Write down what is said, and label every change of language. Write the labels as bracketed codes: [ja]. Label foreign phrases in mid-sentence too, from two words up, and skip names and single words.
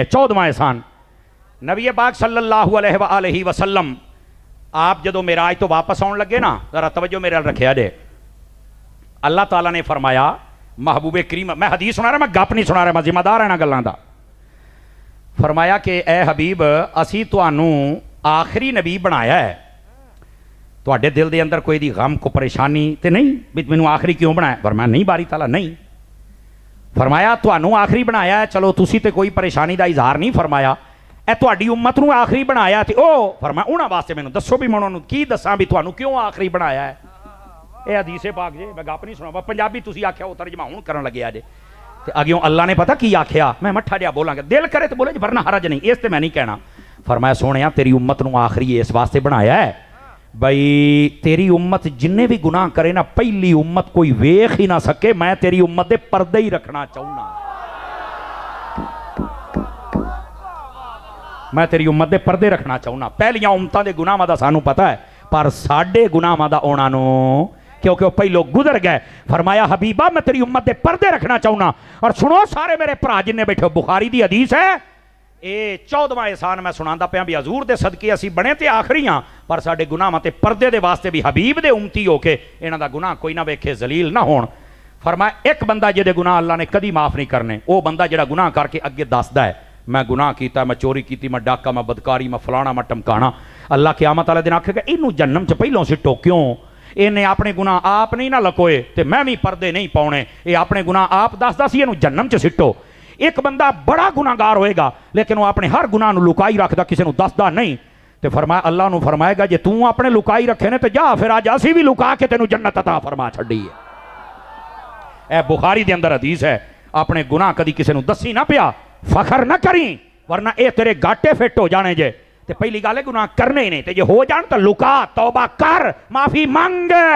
[pa] 14واں احسان، نبی پاک [ar] صلی اللہ علیہ وآلہ وسلم [pa] آپ جدو معراج تو واپس آن لگے نا، ذرا توجہ میرے رکھیا جے، اللہ تعالیٰ نے فرمایا محبوب کریم، میں حدیث سنا رہا، میں گپ نہیں سنا رہا، میں ذمہ دار ہے نا گلاں دا، فرمایا کہ اے حبیب اسی تانوں آخری نبی بنایا ہے، تواڈے دل دے اندر کوئی دی غم کو پریشانی تے نہیں بھی مینوں آخری کیوں بنایا؟ فرمایا نہیں باری تعالیٰ نہیں۔ فرمایا تانوں آخری بنایا ہے، چلو تسی تے کوئی پریشانی دا اظہار نہیں فرمایا، اے تواڈی امت نوں آخری بنایا تے او فرمایا انہاں واسطے مینوں دسو بھی میں انہاں نوں کی دساں بھی تانوں کیوں آخری بنایا ہے؟ اے حدیث پاک جے، میں گپ نہیں سنا، پنجابی تسی آکھیا او ترجمہ ہن کرن لگے جے تے اگیوں اللہ نے پتہ کی آکھیا، میں مٹھا جا بولاں گا، دل کرے تے بولے جی، ورنہ حرج نہیں، اس تے میں نہیں کہنا۔ فرمایا سونیا تیری امت نوں آخری اس واسطے بنایا ہے بھئی تیری امت جننے بھی گناہ کرے نا، پہلی امت کوئی ویکھ ہی نہ سکے، میں تیری امت دے پردے ہی رکھنا چاہنا، میں تیری امت دے پردے رکھنا چاہنا۔ پہلیاں امتاں دے گناہاں دا سانوں پتہ ہے، پر ساڈے گناہاں دا اونا نو کیونکہ وہ پہلو گزر گئے۔ فرمایا حبیبہ میں تیری امت دے پردے رکھنا چاہنا۔ اور سنو سارے میرے بھرا جننے بیٹھے ہو، بخاری دی حدیث ہے، اے 14واں احسان میں سناندا پیا بھی حضور دے صدقے اسی بنے تے آخری ہاں، پر ساڈے گناہاں تے پردے دے واسطے بھی حبیب دے امتی ہو کے انہاں دا گناہ کوئی نہ ویکھے، ذلیل نہ ہون۔ فرمایا ایک بندہ جے دے گناہ اللہ نے کدی معاف نہیں کرنے، او بندہ جڑا گناہ کر کے اگے دسدا ہے میں گناہ کیتا، میں چوری کیتی، میں ڈاکہ، میں بدکاری، میں فلانا، میں ٹمکانا، اللہ قیامت والے دن آکھے گا اینوں جہنم چ پہلوں سٹو، کیوں؟ انہیں اپنے گناہ آپ نہیں نہ لکوئے تے میں بھی پردے نہیں پاؤنے، یہ اپنے گناہ آپ دس سی انہوں جہنم چ سٹو۔ ایک بندہ بڑا گناہگار ہوئے گا لیکن وہ اپنے ہر گناہ نو لکائی رکھدا، کسی نو دسدا نہیں، تے فرمایا اللہ نو فرمائے گا جے توں اپنے لکائی رکھے نے تے جا پھر آج اسی بھی لکا کے تینوں جنت عطا فرما چھڈی ہے۔ اے بخاری دے اندر حدیث ہے، اپنے گناہ کدی کسی نو دسی نہ پیا، فخر نہ کریں ورنہ اے تیرے گاٹے فٹ ہو جانے جے۔ تے پہلی گل ہے گناہ کرنے ہی نہیں، تے جے ہو جان تو لکا، توبہ کر، معافی مانگ۔